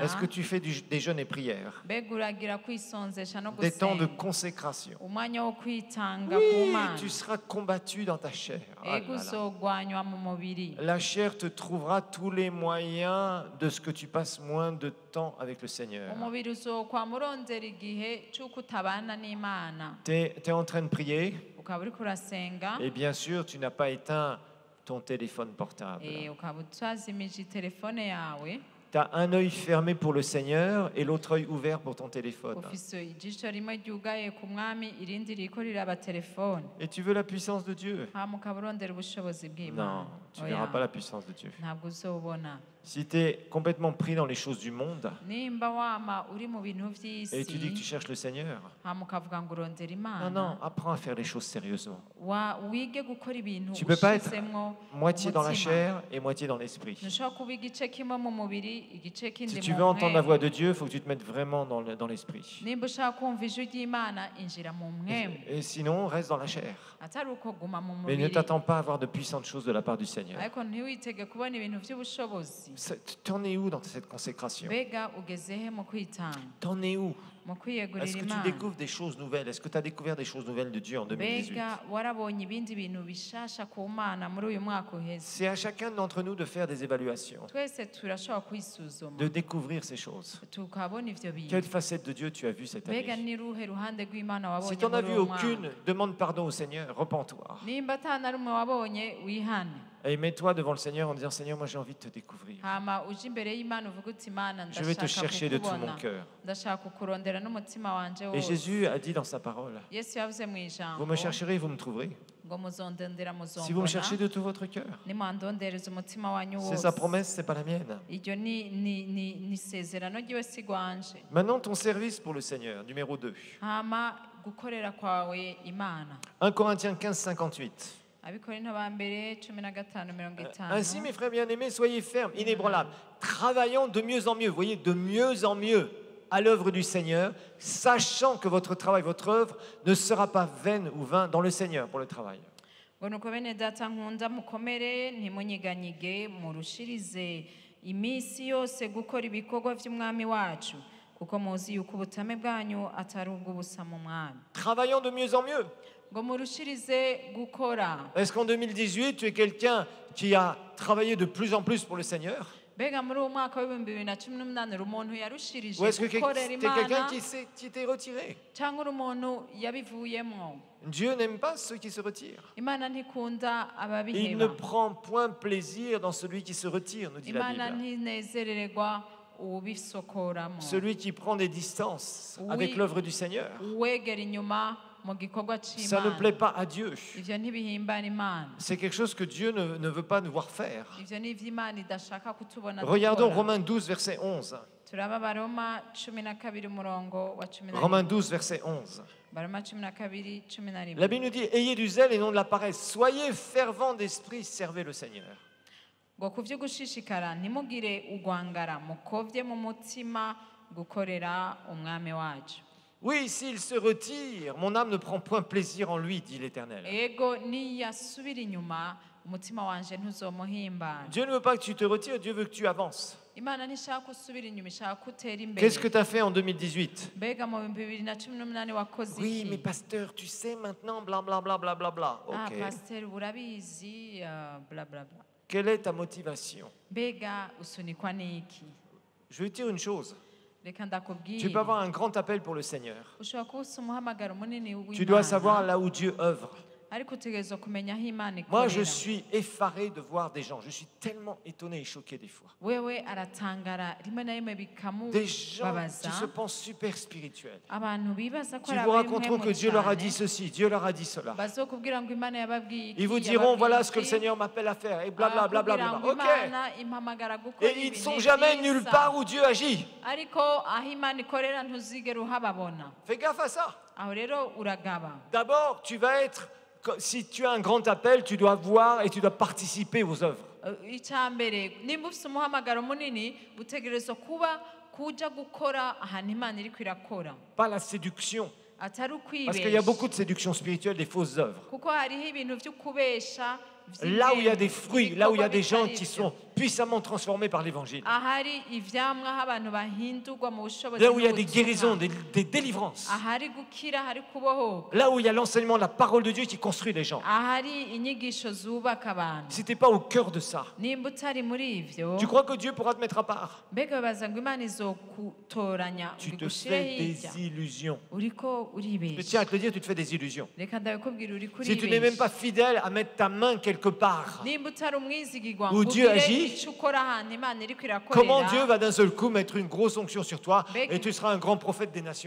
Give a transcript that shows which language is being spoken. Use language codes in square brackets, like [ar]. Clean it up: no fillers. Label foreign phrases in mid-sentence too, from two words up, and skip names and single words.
[fr] Est-ce que tu fais des jeûnes et prières? [rn] Mbega uragira kwisonzesha no [fr] Des temps de [rn] gusenga? [fr] consécration? [rn] Umwanya wo kwitanga ku [fr] Oui, [rn] Mana. [fr] tu seras combattu dans ta chair. Oh là [rn] Ego [fr] là. [rn] uzogwanywa mu mubiri. [fr] La chair te trouvera tous les moyens de ce que tu passes moins de temps avec le Seigneur. [rn] Umubiri uzokwama urondera igihe c'uko utabana n'Imana. [fr] Tu es en train de prier [rn] Ukaba uriko urasenga, [fr] et bien sûr, tu n'as pas éteint ton téléphone portable. [rn] ukaba utazimije telefone yawe, [fr] Tu as un œil fermé pour le Seigneur et l'autre œil ouvert pour ton téléphone. [rn] ufise ijisho rimwe ryugaye ku mwami irindi ririko riraba telefone. [fr] Et tu veux la puissance de Dieu? [rn] Hama ukaba urondera ubushobozi [fr] Non, [rn] bw'Imana. [fr] tu ne verras pas la puissance de Dieu. [rn] Ntabwo uzobona. [fr] Si tu es complètement pris dans les choses du monde [rn] Nimba wama uri mu bintu [fr] et tu dis que tu [rn] vy'isi, [fr] cherches le Seigneur, [rn] hama ukavuga ngo urondera [fr] non, [rn] Imana, [fr] non, apprends à faire les choses sérieusement. [rn] wige gukora ibintu [fr] Tu peux pas être [rn] ushizemwo [fr] Moitié dans la [rn] umutima. [fr] chair et moitié dans l'esprit. [rn] Ntushobora kuba igice kimwe mu mubiri igice kindi [fr] Si tu [rn] mu [fr] veux entendre la [rn] mpwemu. [fr] voix de Dieu, il faut que tu te mettes vraiment dans l'esprit. [rn] Nimba ushaka kumva ijwi ry'Imana injira mu mpwemu, [fr] Et sinon, reste dans la chair. [rn] atari uko guma mu [fr] Mais ne [rn] mubiri. [fr] t'attends pas à avoir de puissantes choses de la part du Seigneur. [rn] Ariko ntiwitege kubona ibintu by'ubushobozi. [fr] T'en es où dans cette consécration? [rn] Mbega ugeze he mu kwitanga, [fr] T'en es où? [rn] mu kwiyegurira [fr] Est-ce que tu [rn] Imana? [fr] découvres des choses nouvelles? Est-ce que tu as découvert des choses nouvelles de Dieu en 2018? [rn] Mbega warabonye ibindi bintu bishasha ku Mana muri uyu mwaka uheze? [fr] C'est à chacun d'entre nous de faire des évaluations, [rn] Twese turashobora kwisuzuma [fr] de découvrir ces choses. [rn] tukabona ivyo [fr] Quelle [rn] bintu. [fr] facette de Dieu tu as vu cette [rn] Mbega [fr] année? [rn] ni ruhe ruhande rw'Imana [fr] Si [rn] wabonye [fr] tu n'en as [rn] muri [fr] vu [rn] uwo mwaka? [fr] aucune, demande pardon au Seigneur, repens-toi. [rn] Nimba ata na rumwe wabonye wihane, [fr] Et mets-toi devant le Seigneur en disant, Seigneur, moi j'ai envie de te découvrir. [rn] hama uje imbere y'Imana uvuga uti Imana [fr] Je vais te [rn] ndashaka [fr] chercher de tout mon [rn] kukubona, [fr] cœur. [rn] ndashaka kukurondera n'umutima wanje [fr] Et [rn] wose. [fr] Jésus a dit dans sa parole, [rn] Yesu yavuze mu [fr] vous [rn] ijambo [fr] me chercherez, vous me trouverez. [rn] ngo muzondondera [fr] Si vous me cherchez [rn] muzombona [fr] de tout votre cœur. [rn] nimwandondereza umutima wanyu [fr] C'est [rn] wose. [fr] sa promesse, c'est pas la mienne. [rn] Iryo ni isezerano ryiwe si rwanje. [fr] Maintenant, ton service pour le Seigneur, numéro 2. [rn] Hama gukorera kwawe Imana. [fr] 1 Corinthiens 15, 58. [rn] Abikorinto ba mbere 15:50. [fr] Ainsi, mes frères bien-aimés, soyez fermes, inébranlables, travaillant de mieux en mieux, vous voyez, de mieux en mieux à l'œuvre du Seigneur, sachant que votre travail, votre œuvre ne sera pas vaine ou vain dans le Seigneur pour le travail. [rn] ngo nuko bene data nkunda mukomere ntimunyiganyige murushirize iminsi yose gukora ibikorwa by'umwami wacu kuko muzi yuko ubutame bwanyu atari ubw'ubusa mu mwami. [fr] Travaillant de mieux en mieux. [rn] Ngo murushirize gukora. [fr] Est-ce qu'en 2018, tu es quelqu'un qui a travaillé de plus en plus pour le Seigneur? [rn] Mbega muri uwo mwaka w'ibihumbi 2018 uri umuntu yarushirije [fr] Ou est-ce que tu [rn] gukorera [fr] es quelqu'un [rn] Imana [fr] qui t'est retiré? [rn] cyangwa uri umuntu yabivuyemwo? [fr] Dieu n'aime pas ceux qui se retirent. [rn] Imana ntikunda [fr] Il ne [rn] ababiheba. [fr] prend point plaisir dans celui qui se retire, nous dit la [rn] Imana [fr] Bible. [rn] ntinezererwa ubisokoramo. [fr] Celui qui prend des distances Oui. avec l'œuvre du Seigneur. [rn] Uwegera inyuma mu gikorwa [fr] Ça ne [rn] c'Imana. [fr] plaît pas à Dieu. [rn] Ivyo ntibihimbara Imana. [fr] C'est quelque chose que Dieu ne veut pas nous voir faire. [rn] Ivyo ni ivy'Imana idashaka kutubona [fr] Regardons [rn] dukora. [fr] Romains 12, verset 11. [rn] Turaba Baroma 12 umurongo wa 11. [fr] Romains 12, verset 11. [rn] Baroma 12, 11. [fr] La Bible nous dit, ayez du zèle et non de la paresse. Soyez fervents d'esprit, servez le Seigneur. [rn] ngo ku vyo gushishikara ntimugire ugwangara mukovye mu mutima gukorera umwami wacu. [fr] Oui, s'il se retire, mon âme ne prend point plaisir en lui, dit l'Éternel. [rn] Ego niyasubira inyuma umutima wanje ntuzomuhimbara. [fr] Dieu ne veut pas que tu te retires, Dieu veut que tu avances. [rn] Imana ntishaka ko usubira inyuma, ishaka ko utera imbere. [fr] Qu'est-ce que tu as fait en 2018? [rn] Mbega mu 2018 wakoze [fr] Oui, [rn] iki? [fr] mais pasteur, tu sais maintenant, blablabla, blablabla. Ah, Ok. [rn] pasiteri urabizi bla bla bla. [fr] Quelle est ta motivation? [rn] Mbega usunikwa n'iki? [fr] Je vais te dire une chose. [rn] Reka [fr] Tu peux [rn] ndakubwira. [fr] avoir un grand appel pour le Seigneur. [rn] Ushobora kuba ufise umuhamagaro munini [fr] Tu dois [rn] w'Imana, [fr] savoir là où Dieu œuvre. [rn] ariko utegerezwa kumenya aho Imana [fr] Moi, je [rn] ikorera. [fr] suis effaré de voir des gens. Je suis tellement étonné et choqué des fois. [rn] Wewe aratangara rimwe na rimwe [fr] Des gens [rn] bikamubabaza [fr] qui se pensent super spirituels. [rn] abantu bibaza ko [fr] Qui [rn] ari [fr] vous raconteront [rn] ab'imwe [fr] que Dieu leur a dit [rn] cyane [fr] ceci, Dieu leur a dit cela. [rn] bazokubwira ngo Imana yababwiye iki, [fr] Ils vous diront, [rn] yababwiye [fr] voilà ce que le [rn] iki, [fr] Seigneur m'appelle à faire. Et blablabla. [rn] bakubwira ngo Ok. Imana impamagara gukora [fr] Et ils ne [rn] ibi [fr] sont [rn] ni [fr] jamais [rn] byiza. [fr] nulle part où Dieu agit. [rn] ariko aho Imana ikorera ntuzigera uhababona. [fr] Fais gaffe à ça. [rn] Aho rero uragaba. [fr] D'abord, tu vas être, si tu as un grand appel, tu dois voir et tu dois participer aux œuvres. [rn] Icya mbere nimba ufite umuhamagaro munini utegerezwa kuja gukora ahantu Imana iri kwirakora, [fr] Pas la séduction. [rn] atari [fr] Parce qu'il y a beaucoup [rn] ukwibesha, [fr] de séduction spirituelle, des fausses œuvres. [rn] kuko hariho ibintu byo kubesha [fr] Là où il y a des fruits, là où il y a des gens [rn] ibikorwa [fr] qui [rn] bitari [fr] sont puissamment transformés par l'évangile. [rn] byo. Ahari ivyamwa aho abantu bahindurwa mu bushobozi [fr] Là où il y a des [rn] n'ubutumwa. [fr] guérisons, des délivrances. [rn] Ahari gukira, hari kubohoka, [fr] Là où il y a l'enseignement de la parole de Dieu qui construit les gens. [rn] ahari inyigisho zubaka abantu. [fr] Si tu n'es pas au cœur de ça, [rn] Nimba utari muri ivyo, [fr] tu crois que Dieu pourra te mettre à part? [rn] mbega wibaza ngo Imana izokutoranya [fr] Tu [rn] ngo [fr] te [rn] igushire [fr] fais [rn] hirya? [fr] des illusions. [rn] Uriko [fr] Je [rn] uribesha. [fr] tiens à te le dire, tu te fais des illusions. [rn] Reka ndabikubwira, uriko [fr] Si tu n'es même [rn] uribesha. [fr] pas fidèle à mettre ta main quelque part, [rn] Nimba utari umwizigirwa [fr] Où [rn] ngo [fr] Dieu [rn] ugire [fr] agit, [rn] icyo ukora ahantu Imana iriko [fr] comment Dieu [rn] irakorera, [fr] va d'un seul coup mettre une grosse onction sur toi Bec- et tu seras un grand prophète des nations?